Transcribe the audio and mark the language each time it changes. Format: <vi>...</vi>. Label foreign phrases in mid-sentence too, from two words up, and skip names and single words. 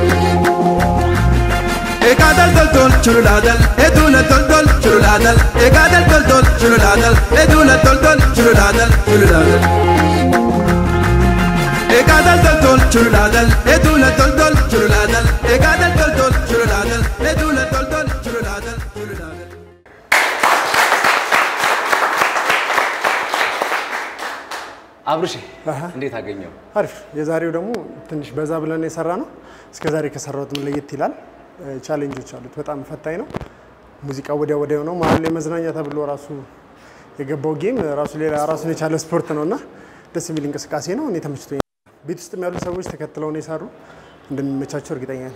<am>egadal dol dol chuladal edula dol dol chuladal egadal dol dol chuladal edula dol dol chuladal chuladal egadal dol dol chuladal edula dol dol chuladal egadal dol dol chuladal edula dol dol chuladal chuladal አብርሽ እንዴት አገኘው? አሪፍ የዛሬው ደግሞ ትንሽ በዛ ብለን የሰራ ነው እስከዛሬ ከሰራሁት ለየት ይላል ቻሌንጆች አሉት በጣም ፈታኝ ነው ሙዚቃ ወዲያ ወዲያው ነው ማለት ለመዝናኛ ተብሎ ራሱ የገባው ጌም ራሱ ሌላ ራሱን የቻለ ስፖርት ነውና ደስ የሚል እንቅስቃሴ ነው እኔ ተመችቶኛል ቤት ውስጥ ያሉ ሰዎች ተከትለው ነው የሰሩ እንደሚመቻቸው እርግጠኛ ነኝ</am>